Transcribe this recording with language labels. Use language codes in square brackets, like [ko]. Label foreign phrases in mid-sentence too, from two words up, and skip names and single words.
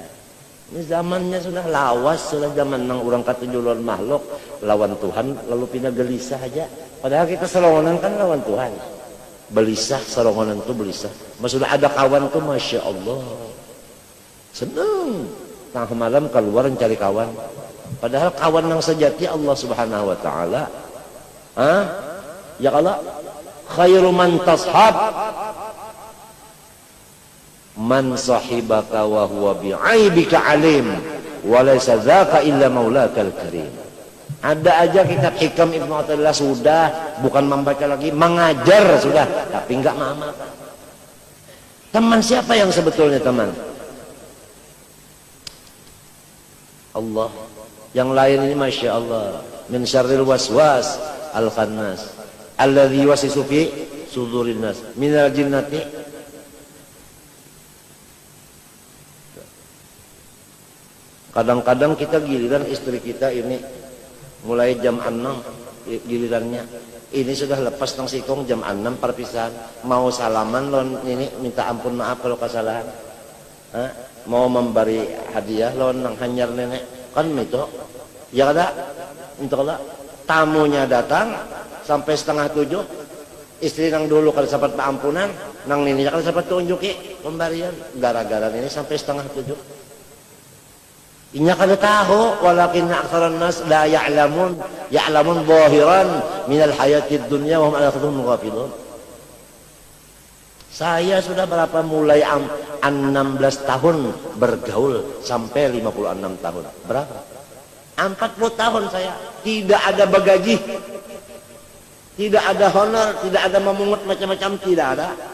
[bjn] Ini zamannya sudah lawas, sudah zaman nang orang katujuh lawan makhluk, lawan Tuhan lalu pindah gelisah aja. Padahal kita selongonan kan lawan Tuhan. Belisah, selongonan itu belisah. Maksudnya ada kawan tuh [ar] ما شاء الله. [bjn] Senang tengah malam keluar mencari kawan, padahal kawan yang sejati Allah [ar] سبحانه وتعالى. يا الله، خير من تصحب من صحبك وهو بعيبك عليم وليس ذاك إلا مولاك الكريم. [bjn] Ada aja kitab Hikam Ibnu Athaillah sudah, bukan membaca lagi, mengajar sudah, tapi enggak mengamalkan. Teman siapa yang sebetulnya teman? Allah. Yang lain ini [ar] ما شاء الله، من شر الوسواس الخناس الذي يوسوس في صدور الناس من الجنة. [bjn] Kadang-kadang kita giliran istri kita ini mulai jam 6 gilirannya, ini sudah lepas nang sikong jam 6 perpisahan, mau salaman lon ini minta ampun maaf kalau kesalahan. Mau memberi hadiah lawan nang hanyar nenek kan itu ya kada insyaallah tamunya datang sampai 6:30, istri nang dulu kada sempat ampunan, nang nininya kada sempat tunjuki pemberian, gara-gara ini sampai 6:30. Inya kada tahu, [ar] ولكن أكثر الناس لا يعلمون ظاهرا من الحياة الدنيا وهم عن آخرتهم غافلون. [id] Saya sudah berapa mulai 16 tahun bergaul sampai 56 tahun. Berapa? 40 tahun saya. Tidak ada bagaji. Tidak ada honor, tidak ada memungut macam-macam, tidak ada.